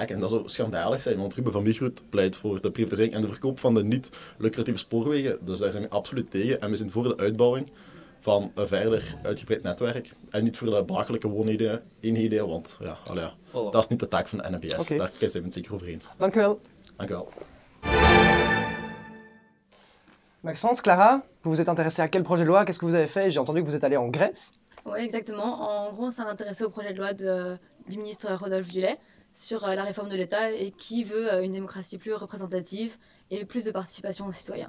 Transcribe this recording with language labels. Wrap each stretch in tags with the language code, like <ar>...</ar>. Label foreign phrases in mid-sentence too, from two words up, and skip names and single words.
<nl>En dat zou schandalig zijn, want Ruben van Migro pleit voor de privatisering en de verkoop van de niet-lucratieve spoorwegen. Dus daar zijn we absoluut tegen en we zijn voor de uitbouwing van een verder uitgebreid netwerk en niet voor de belachelijke wooneenheden, want ja, Voilà. dat is niet de taak van de NMBS. Oké. Daar zijn we het zeker over eens. Dank u wel. Dank u wel.</nl> <fr>Maxence, Clara, vous vous êtes intéressée à quel projet de loi? Qu'est-ce que vous avez fait? J'ai entendu que vous êtes allée en Grèce. Oui, exactement. En gros, on s'est intéressé au projet de loi du ministre Rodolphe Dulay sur la réforme de l'État et qui veut une démocratie plus représentative et plus de participation aux citoyens.</fr>